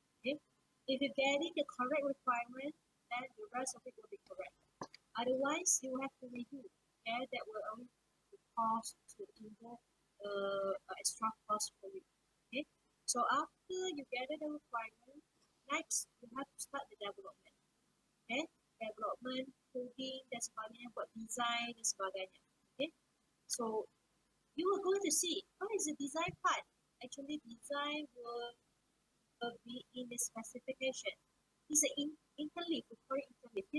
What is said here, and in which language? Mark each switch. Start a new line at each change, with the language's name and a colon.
English: Okay, if you get it the correct requirement, then the rest of it will be correct. Otherwise, you have to redo. Okay, that will only cost to involve extra cost for you. Okay, so after you gather the requirement, next you have to start the development.
Malay: Okay, development, coding dan sebagainya, buat design dan sebagainya.
English: Okay, so you are going to see what is the design part. Actually, design will be in the specification. It's an interleave, we call it interleave.